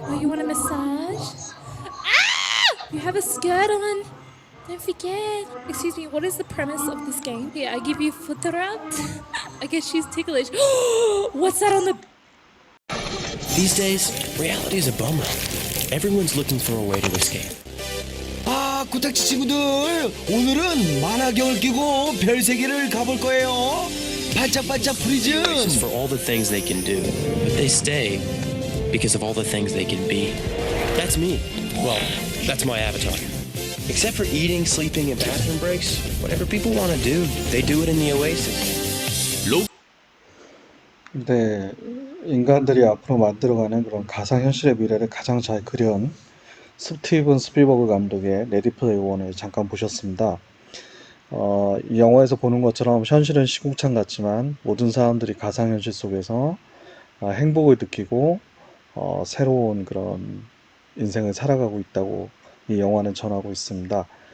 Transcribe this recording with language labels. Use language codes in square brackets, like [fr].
[en] Oh, you want a massage? Ah! You have a skirt on. Don't forget. Excuse me, what is the premise of this game? Here, I give you foot rub. I guess she's ticklish. What's that on the... These days, reality is a bummer. Everyone's looking for a way to escape. [ko] 코딱지 친구들, 오늘은 만화경을 끼고 별세계를 가볼 거예요. 반짝반짝 프리즘. [en] For all the things they can do, but they stay because of all the things they can be. That's me. Well, that's my avatar. Except for eating, sleeping, and bathroom breaks, whatever people want to do, they do it in the Oasis. [ko] 네, 인간들이 앞으로 만들어가는 그런 가상현실의 미래를 가장 잘 그려온 스티븐 스필버그 감독의 레디 플레이어 원을 잠깐 보셨습니다. 이 영화에서 보는 것처럼 현실은 시궁창 같지만 모든 사람들이 가상현실 속에서 행복을 느끼고 새로운 그런 인생을 살아가고 있다고 이 영화는 전하고 있습니다.